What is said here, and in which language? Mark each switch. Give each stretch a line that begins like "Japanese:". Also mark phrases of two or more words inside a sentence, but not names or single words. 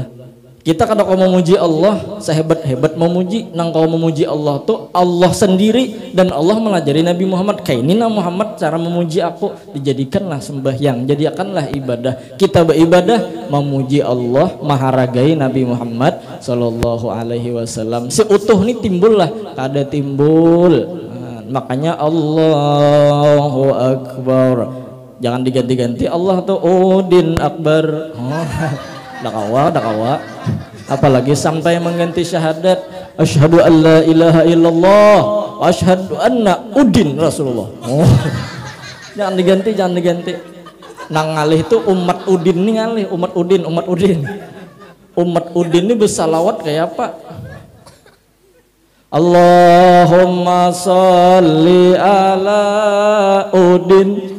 Banjar: Kita kada kau memuji Allah sehebat-hebat memuji, nang kau memuji Allah tuh Allah sendiri dan Allah melajari Nabi Muhammad. Kayak ini Muhammad cara memuji aku, dijadikanlah sembahyang, jadikanlah ibadah. Kita beribadah memuji Allah, maharagai Nabi Muhammad
Arabic: صلى الله عليه وسلم.
Banjar: Seutuh ini timbullah, kada timbul. Makanya
Arabic: الله أكبر.
Banjar: Jangan diganti-ganti Allah tuh Udin Akbar. Dakawa. Apalagi sampai mengganti syahadat
Arabic: أشهد أن لا إله إلا الله وأشهد أن Udin رسول الله.
Banjar: Jangan diganti. Nang ngalih itu umat Udin nih ngalih, umat Udin. Umat Udin ini bersalawat kayak apa?
Arabic: اللهم صل على Udin.